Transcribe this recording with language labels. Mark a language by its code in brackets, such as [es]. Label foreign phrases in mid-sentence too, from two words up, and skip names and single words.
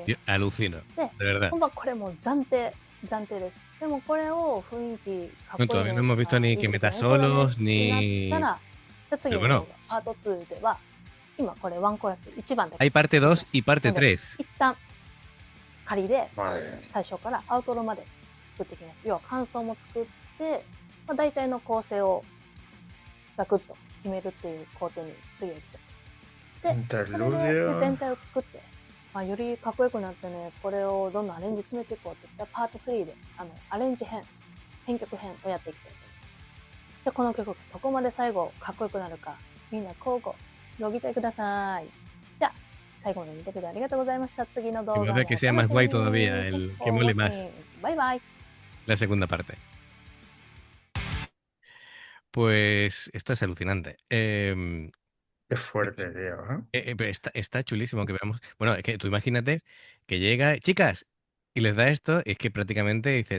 [es] Yo [ja] ます。 [es] alucino. [ja] で、 [es] De verdad. [ja] 本番これもう暫定です。でもこれを雰囲気かっ [es] No, [ja] こいい [es] todavía [ja] ね [es] no hemos [ja] と [es] visto [ja] か [es] ni [ja] いい [es] que [ja] 曲 [es] meta [ja] 演奏だね [es] solos [ja] になった [es] ni. [ja] ら、じゃあ次 [es] Pero [ja] の [es] bueno, [ja] パート2では、今これワンコーラス1番だけ [es] hay parte 2 y parte [ja] なので [es] 3. [ja] 一旦仮で [es] Vale. [ja] 最初からアウトロまで作っていきます。要は感想も作って、まあ、大体の構成をザクッと決めるっていう工程に次は行きたい。で、それで [es] Interludio. [ja] 全体を作って、 まあ、よりかっこよくなってね、これをどんどんアレンジ詰めていこうっていったパート3で、アレンジ編、編曲編をやっていきたいと思います。じゃあこの曲、どこまで最後かっこよくなるか、みんな交互、ご期待ください。じゃあ、最後まで見てくれてありがとうございました。次の [es] Y [ja] 動 [es] me [ja] 画 [es] hace [ja] も [es] que [ja] お [es] sea [ja] 楽 [es] más [ja] しみ [es] guay [ja] に。 [es] todavía, [en] Thank you [es] que [en] for [es] mole más [en] watching. [ja] バイバイ。 [es] la segunda parte. Pues esto es alucinante. Qué fuerte, tío, ¿eh? Pero está chulísimo que veamos. Bueno, es que tú imagínate que llega, chicas, y les da esto, y es que prácticamente dice,